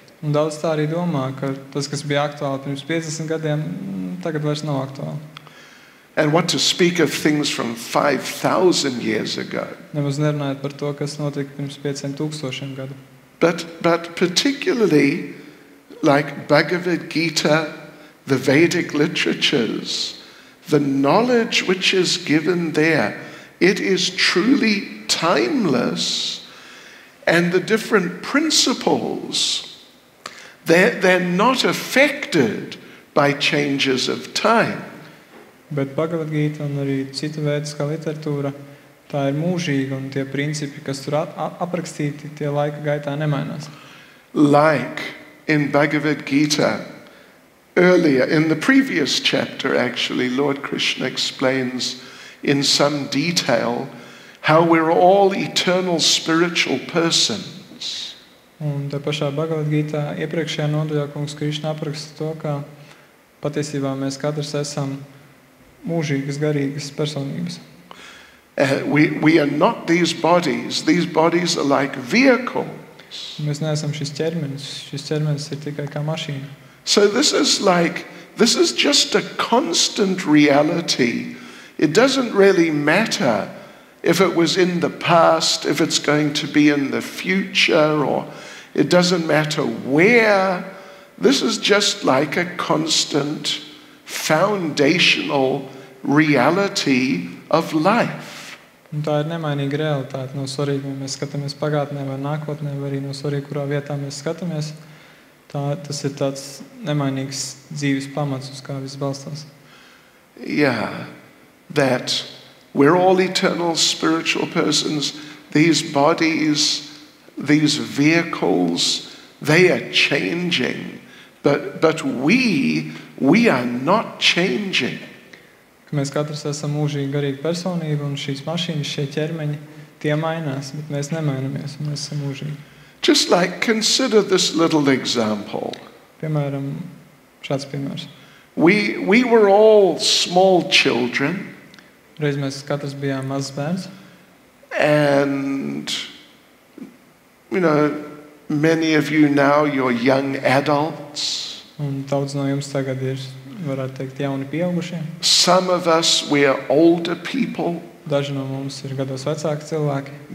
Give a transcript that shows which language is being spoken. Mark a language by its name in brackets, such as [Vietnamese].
[Latvian] Un daudz tā arī domā, ka tas, kas bija aktuāli pirms 50 gadiem, tagad vairs nav aktuāli. [English] And what to speak of things from 5,000 years ago. [Latvian] Nemaz nerunājot par to, kas notika pirms 5,000 gadu. [English] But particularly, like Bhagavad Gita, the Vedic literatures, the knowledge which is given there, it is truly timeless, and the different principles, they're not affected by changes of time. [Latvian] Bet Bhagavad Gita un arī cita vēdiskā literatūra, tā ir mūžīga, un tie principi, kas tur aprakstīti, tie laika gaitā nemainās. [English] Like in Bhagavad Gita, earlier, in the previous chapter actually, Lord Krishna explains in some detail how we're all eternal spiritual persons. [Latvian] Un tā pašā Bhagavad Gītā iepriekšējā nodaļā kungs Krišna apraksta to, ka patiesībā mēs katrs esam mūžīgas, garīgas personības. [English] We are not these bodies. These bodies are like vehicles. [Latvian] Mēs neesam šis ķermenis ir tikai kā mašīna. [English] So this is just a constant reality. It doesn't really matter if it was in the past, if it's going to be in the future, or it doesn't matter where. This is just like a constant foundational reality of life. [Latvian] Un tā ir nemainīga realitāte. Nav svarīgi, vai mēs skatāmies pagātnē vai nākotnē, vai arī nav svarīgi, kurā vietā mēs skatāmies. Tas ir tāds nemainīgs dzīves pamats, uz kā viss balstās. [English] Yeah, that we're all eternal spiritual persons. These bodies, these vehicles, they are changing. But we are not changing. [Latvian] Ka mēs katrs esam mūžīgi garīgi personība, un šīs mašīnas, šie ķermeņi, tie mainās, bet mēs nemainamies, un mēs esam mūžīgi. [English] Just like, consider this little example. [Latvian] Piemēram, šāds piemērs. [English] We were all small children. [Latvian] Reiz mēs katrs bijām mazs bērns. [English] And, many of you now, you're young adults. [Latvian] Un daudz no jums tagad ir, varētu teikt, jauni pieaugušie. [English] Some of us, we are older people. [Latvian] Daži no mums ir gados vecāki cilvēki.